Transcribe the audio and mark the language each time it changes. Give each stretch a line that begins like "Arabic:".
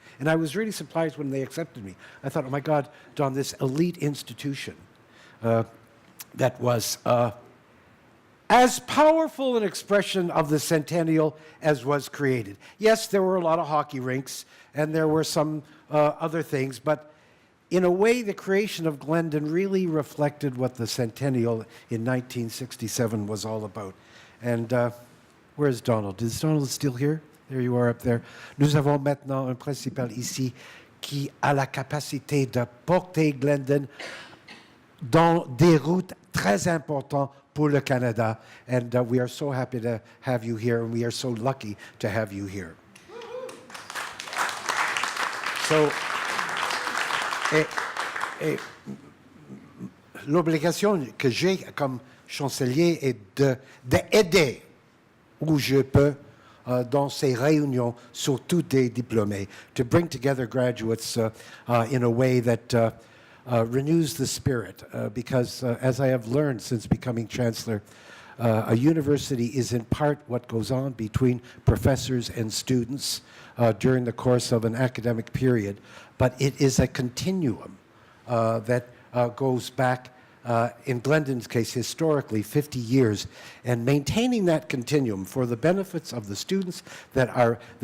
English: And I was really surprised when they accepted me. I thought, oh my God, Don, this elite institution that was as powerful an expression of the centennial as was created. Yes, there were a lot of hockey rinks, and there were some other things, but in a way, the creation of Glendon really reflected what the centennial in 1967 was all about. And where's Donald? Is Donald still here? There you are up there.
French: Nous avons maintenant un principal ici qui a la capacité de porter Glendon dans des routes très importantes pour le Canada.
English: And we are so happy to have you here, and we are so lucky to have you here.
French: So, l'obligation que j'ai comme chancelier est d'aider où je peux dans ces réunions, surtout des diplômés,
English: to bring together graduates in a way that renews the spirit. Because as I have learned since becoming chancellor, a university is in part what goes on between professors and students during the course of an academic period, but it is a continuum that goes back, in Glendon's case, historically 50 years, and maintaining that continuum for the benefits of the students that are